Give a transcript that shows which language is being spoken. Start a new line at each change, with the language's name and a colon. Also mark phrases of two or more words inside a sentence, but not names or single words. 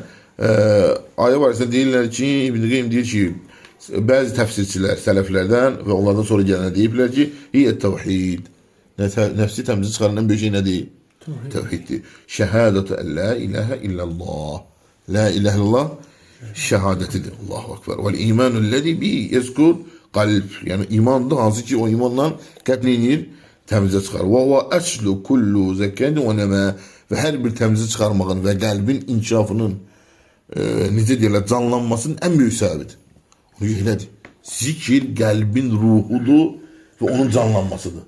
Azerbaijani: Ayə barəsində deyirlər ki, İbn Qeyyim deyir ki, bəzi təfsirçilər sələflərdən və onlardan sonra gələnə deyiblər ki,
Arabic: هي التوحيد.
Azerbaijani: Nəfsi təmizə çıxaran ən böyük şey nədir? Tevhiddir.
Arabic: شهادة أن لا إله إلا الله. لا إله إلا الله şəhadətidir. الله أكبر. والإيمان الذي به يزكو القلب.
Azerbaijani: Yəni imandır hansı ki o imanla qəlb neyinir? Təmizə çıxar.
Arabic: وهو أصل كل زكاة ونماء.
Azerbaijani: Və hər bir təmizə çıxarmağın və qəlbin inkişafının necə deyirlər, canlanmasının ən böyük səbəbidir. Onu elədir. Zikir qəlbin ruhudur və onun canlanmasıdır.